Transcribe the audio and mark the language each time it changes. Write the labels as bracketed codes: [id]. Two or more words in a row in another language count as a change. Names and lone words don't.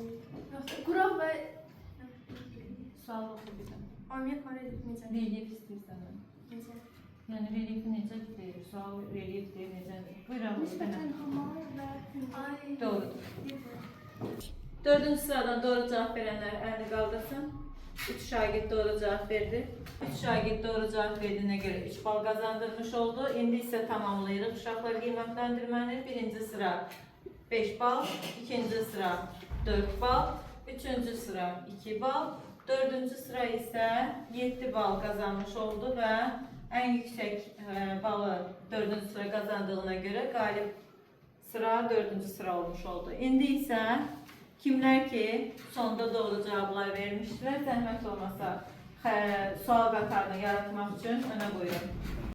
[az] Quraq və Sual oxu bizə. Amerika reliefi necədir? Relief istəyirsən. Necə? Yəni reliefi necə deyir? Sual relief deyir necədir? Buyurun. Nisbətən hamar və Doğrudur. [tr] Dördüncü sıradan doğru cevap verenler elini kaldırsın. 3 şagird doğru cevap verdi. 3 şagird doğru cevap verdiğine göre 3 bal kazandırmış oldu. [az] İndi ise tamamlayırıq uşaqlar qiymətləndirməni. [tr] Birinci sıra 5 bal, ikinci sıra 4 bal, üçüncü sıra 2 bal, dördüncü sıra ise 7 bal kazanmış oldu ve en yüksek balı dördüncü sıra kazandığına göre galip sıra dördüncü sıra olmuş oldu. İndi ise kimler ki sonda doğru cevaplar vermişler, [az] zəhmət olmasa sual qatarını yaratmaq üçün öne buyurun.